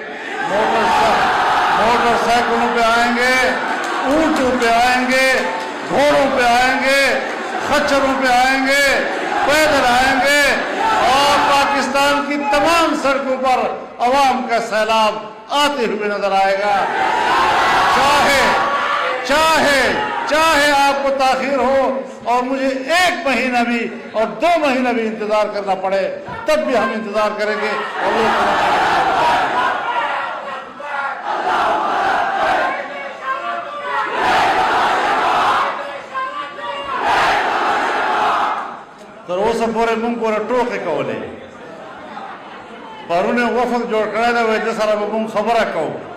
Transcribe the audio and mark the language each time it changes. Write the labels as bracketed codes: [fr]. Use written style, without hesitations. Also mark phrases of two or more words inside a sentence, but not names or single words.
[ur] موٹر سائیکلوں پہ آئیں گے اونٹوں پہ آئیں گے گھوڑوں پہ آئیں گے خچروں پہ آئیں گے پیدل آئیں گے اور پاکستان کی تمام سڑکوں پر عوام کا سیلاب آتے ہوئے نظر آئے گا چاہے آپ کو تاخیر ہو اور مجھے 1 مہینہ بھی اور 2 مہینہ بھی انتظار کرنا پڑے تب بھی ہم انتظار کریں گے اور [ps] تر اوسه پورې موږ پورې ټوکې کولې پرونه وفد جوړ کړی دی وایي ده سره به موږ خبره کوو